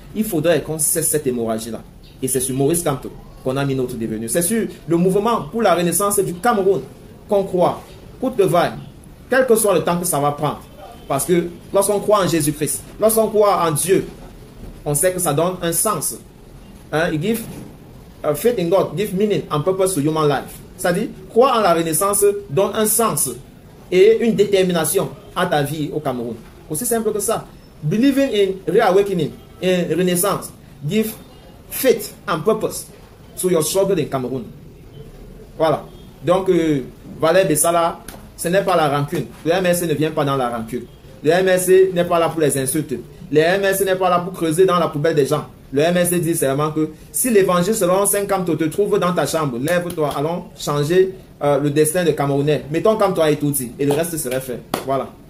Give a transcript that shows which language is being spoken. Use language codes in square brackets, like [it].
[fr] Il faudrait qu'on cesse cette hémorragie-là. Et c'est sur Maurice Kamto qu'on a mis notre devenir. C'est sur le mouvement pour la renaissance du Cameroun qu'on croit, coûte que vaille, quel que soit le temps que ça va prendre. Parce que lorsqu'on croit en Jésus-Christ, lorsqu'on croit en Dieu, on sait que ça donne un sens. [en] It gives faith in God, give meaning and purpose to human life. [fr] C'est-à-dire, croire en la renaissance donne un sens et une détermination à ta vie au Cameroun. Aussi simple que ça. [en] Believing in reawakening, in renaissance, give faith and purpose to your struggle in Cameroun. [fr] Voilà. Donc, Valère Bessala, ce n'est pas la rancune. Le MRC ne vient pas dans la rancune. Le MRC n'est pas là pour les insultes. Le MRC n'est pas là pour creuser dans la poubelle des gens. Le MRC dit seulement que si l'évangile selon Saint Kamto te trouve dans ta chambre, lève-toi, allons changer le destin de Camerounais. Mettons Kamto et tout dit, et le reste serait fait. Voilà.